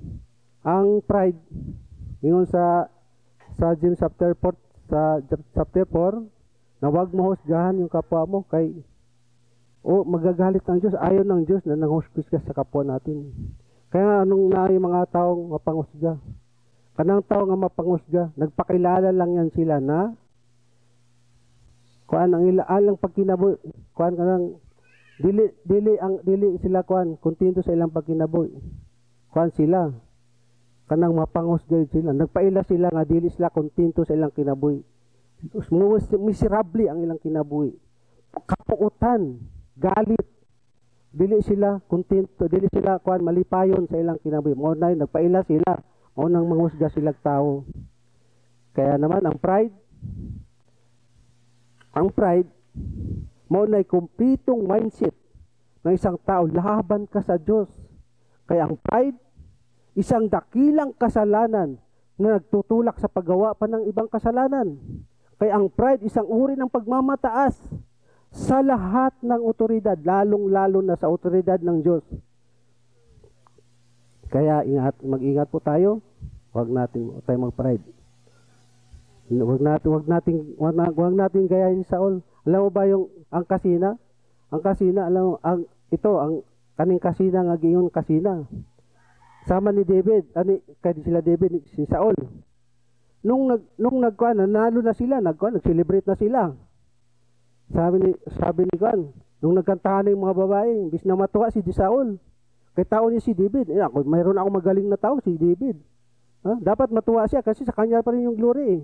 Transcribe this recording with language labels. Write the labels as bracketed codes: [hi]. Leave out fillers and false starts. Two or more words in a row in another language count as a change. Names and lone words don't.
[tl] Ang pride, yun sa James chapter 4, na huwag mo husgahan yung kapwa mo kay magagalit ng Diyos. Ayaw ng Diyos na nanghusgas ka sa kapwa natin. Kaya anong na yung mga taong mapanghusga? [ceb] Kanang tao nga mapanghusga, nagpakilala [tl] lang yan sila [ceb] na kuan ang ilang pagkinabuhi, kuan kanang dili sila kuan kontento sa ilang pagkinabuhi. Kuan sila kanang mapanghusga sila, nagpaila sila nga dili sila kontento sa ilang kinabuhi. Miserable ang ilang kinabuhi. Kapuutan, galit. Dili sila kontento, dili sila kuan malipayon sa ilang kinabuhi. Mo na nagpaila sila, mo nang manghusga sila tao. [tl] Kaya naman ang pride mo na kumpletong mindset ng isang tao laban ka sa Diyos. Kaya ang pride isang dakilang kasalanan na nagtutulak sa paggawa pa ng ibang kasalanan. Kaya ang pride isang uri ng pagmamataas sa lahat ng otoridad, lalong-lalo na sa otoridad ng Diyos. Kaya mag-ingat po tayo. Huwag tayo mag-pride. Huwag natin gayahin si Saul. Alam mo ba ang kasina? [ceb] Ang kasina, alam mo, ang kaning kasina nga giyon kasina. Sama ni David, kay sila David, si Saul. [tl] Nung nagkuan, nanalo na sila, nag-celebrate na sila. Sabi ni Juan, nung nagkantahan na yung mga babae, imbis na matuwa si Saul. [ceb] Kay tao niya si David. [tl] Mayroon ako magaling na tao, si David. Dapat matuwa siya kasi sa kanya pa rin yung glory eh.